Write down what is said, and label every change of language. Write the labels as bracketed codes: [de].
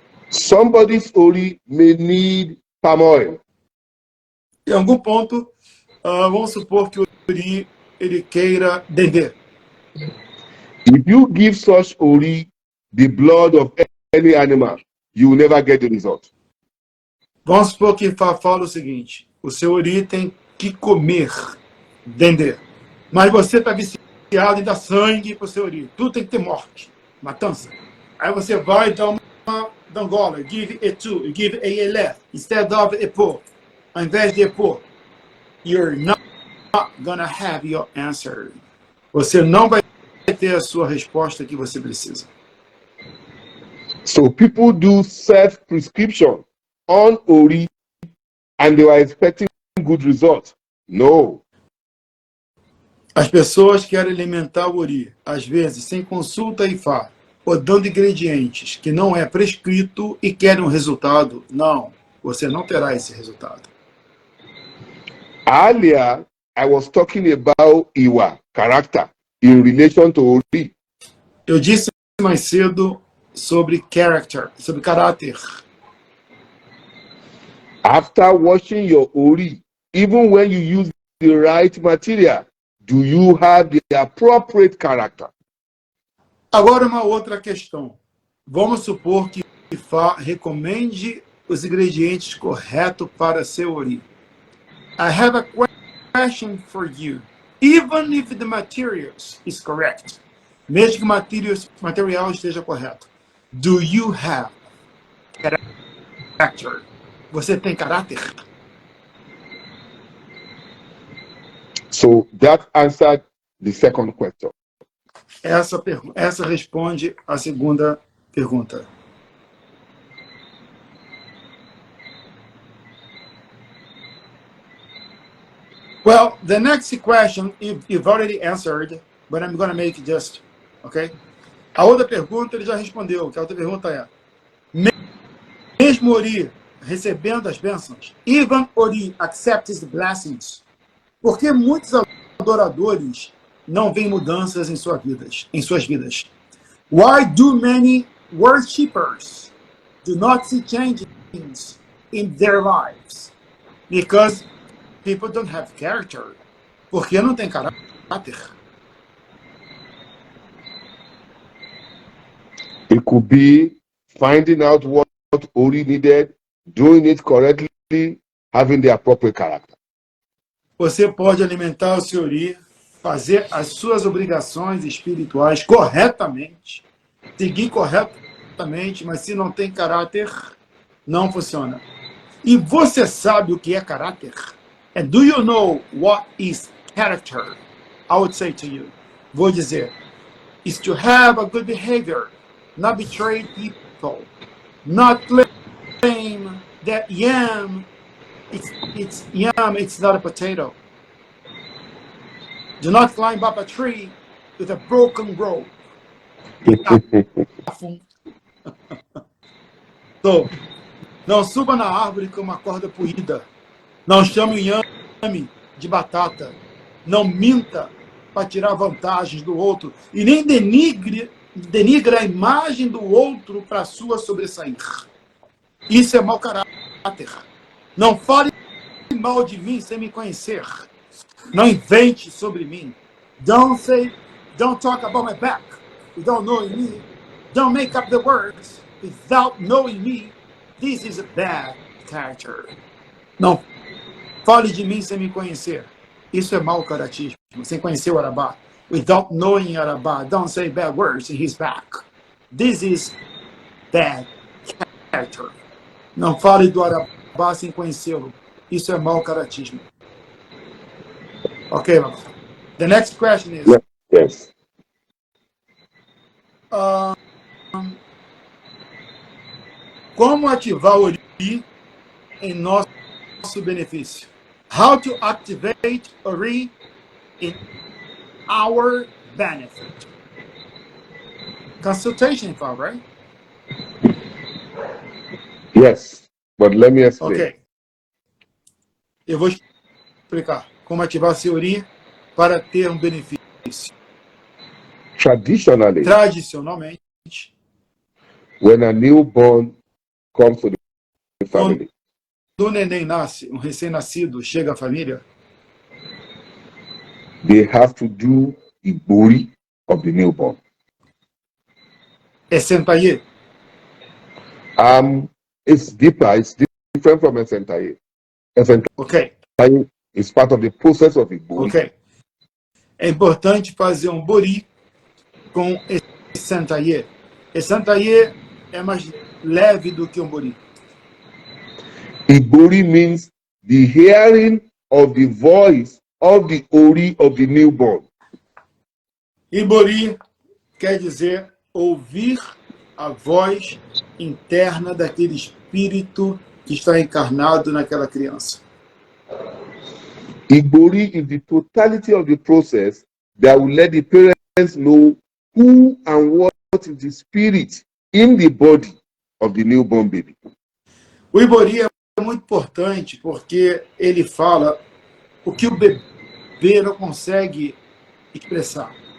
[en] somebody's Ori may need palm oil. [pt] Em algum ponto, vamos supor que o Ori ele queira dendê. [en] If you give such Ori the blood of any animal, you will never get the result. [pt] Vamos supor que fala o seguinte: o seu Ori tem que comer dendê. Mas você está viciado em dar sangue para o seu Ori. Tudo tem que ter morte, matança. Aí você vai dar uma dangola, [en] give etu, give elef, instead of epo. [pt] Ao invés de [en] epo, you're not gonna have your answer. [pt] Você não vai ter a sua resposta que você precisa. [en] So people do self-prescription on Ori and they are expecting good results. No. [pt] As pessoas querem alimentar o Ori, às vezes sem consulta Ifá, ou dando ingredientes que não é prescrito e querem um resultado. Não, você não terá esse resultado. [en] Earlier, I was talking about Iwa, character, in relation to Ori. [pt] Eu disse mais cedo sobre character, sobre caráter. [en] After washing your Ori, even when you use the right material, do you have the appropriate character? [pt] Agora uma outra questão. Vamos supor que Ifá recomende os ingredientes corretos para seu ori. [en] I have a question for you. Even if the materials is correct, [pt] mesmo que o material esteja correto, [en] do you have character? [pt] Você tem caráter? [en] So that answered the second question. [pt] Essa responde a segunda pergunta. [en] Well, the next question you've already answered, but I'm going to make it just, okay? [pt] A outra pergunta ele já respondeu, que a outra pergunta é: mesmo Ori recebendo as bênçãos, [en] even Ori accepts the blessings, [pt] porque muitos adoradores não veem mudanças em suas vidas. [en] Why do many worshippers do not see changes in their lives? Because people don't have character. [pt] Porque não tem caráter. [en] It could be finding out what Ori needed, doing it correctly, having the appropriate character. [pt] Você pode alimentar o seu Ori, fazer as suas obrigações espirituais corretamente, seguir corretamente, mas se não tem caráter, não funciona. E você sabe o que é caráter? [en] And do you know what is character? I would say to you, [pt] vou dizer, [en] is to have a good behavior, not betray people, not claim that yam, it's yam, it's not a potato. Do not climb up a tree with a broken rope. [pt] So, não suba na árvore com uma corda puída. Não chame o inhame de batata. Não minta para tirar vantagens do outro. E nem denigre a imagem do outro para sua sobressair. Isso é mau caráter. Não fale mal de mim sem me conhecer. Não invente sobre mim. [en] Don't talk about my back without knowing me. Don't make up the words without knowing me. This is a bad character. [pt] Não fale de mim sem me conhecer. Isso é mau caratismo. Sem conhecer o Arabá. [en] Without knowing Arabá. Don't say bad words in his back. This is bad character. [pt] Não fale do Arabá sem conhecê-lo. Isso é mau caratismo. [en] Okay, the next question is... Yes. [pt] Como ativar o Ori em nosso benefício? [en] How to activate Ori in our benefit? Consultation file, right? Yes, but let me explain. Ok. [pt] Eu vou explicar como ativar seu Ori para ter um benefício. Tradicionalmente, [en] when a newborn comes to the family, [pt] quando o neném nasce, um recém-nascido chega à família, [en] they have to do the buri of the newborn. [pt] É sentaye. [en] It's deeper. It's different from a sentaye. Ok. It's part of the process of the buri. Ok. [pt] É importante fazer um buri com esse sentaye. Esse sentaye é mais leve do que um buri. [en] Ibori means the hearing of the voice of the Ori of the newborn. [pt] Ibori quer dizer ouvir a voz interna daquele espírito que está encarnado naquela criança. [en] Ibori is the totality of the process that will let the parents know who and what is the spirit in the body of the newborn baby. [pt] O Ibori é muito importante porque ele fala o que o bebê não consegue expressar.